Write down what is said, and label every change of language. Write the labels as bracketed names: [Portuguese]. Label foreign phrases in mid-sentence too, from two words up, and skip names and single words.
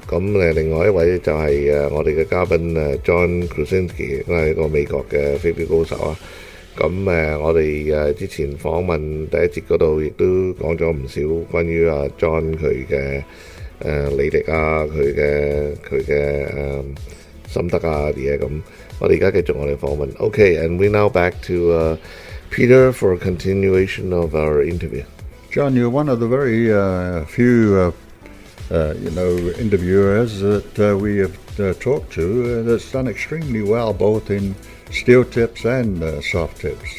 [Cantonese] 咁另外一位就係我哋嘅嘉賓John Krasinski，佢係一個美國嘅飛鏢高手啊。咁我哋之前訪問第一節嗰度，亦都講咗唔少關於John 佢嘅履歷啊，佢嘅心得啊啲嘢咁。我哋而家繼續我哋訪問。 [English] Okay, and we now back to Peter for a continuation of our interview. John, you're one of the very few, interviewers that we have talked to that's done extremely well, both in steel tips and soft tips.